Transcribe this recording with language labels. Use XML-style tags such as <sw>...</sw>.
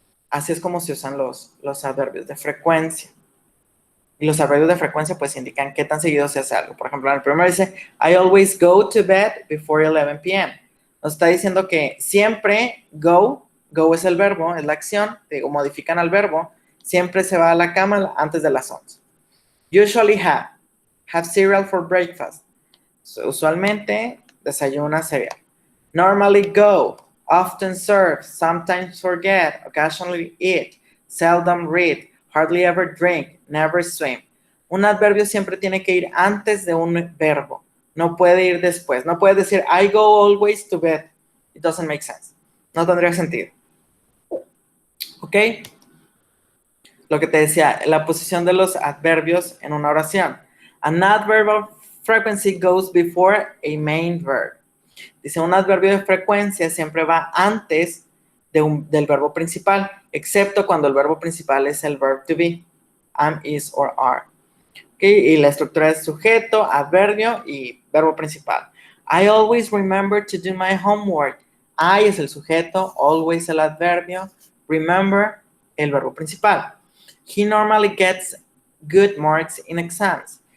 <es>Así es como se usan los adverbios de frecuencia. Y los adverbios de frecuencia pues indican qué tan seguido se hace algo. Por ejemplo, en el primero dice,</es> <en>I always go to bed before 11 p.m.</en> <es>Nos está diciendo que siempre go es el verbo, es la acción, digo, modifican al verbo, siempre se va a la cama antes de las 11.</es> <en>Usually have cereal for breakfast. So,</en> <es>usualmente desayuna cereal.</es> <en>Normally go, often serve, sometimes forget, occasionally eat, seldom read, hardly ever drink, never swim.</en> <es>Un adverbio siempre tiene que ir antes de un verbo. No puede ir después. No puede decir,</es> <en>I go always to bed. It doesn't make sense.</en> <es>No tendría sentido.</es> <en>¿Ok?</en> <es>Lo que te decía, la posición de los adverbios en una oración.</es> <en>An adverb of frequency goes before a main verb.</en> <es>Dice, un adverbio de frecuencia siempre va antes del verbo principal, excepto cuando el verbo principal es el</es> <en>verb to be, am, is, or are.</en> <es>¿Okay? Y la estructura es sujeto, adverbio y verbo principal.</es> <en>I always remember to do my homework. I</en> <es>es el sujeto,</es> <en>always</en> <es>el adverbio,</es> <en>remember</en> <es>el verbo principal.</es> <en>He normally gets good marks in exams.</en>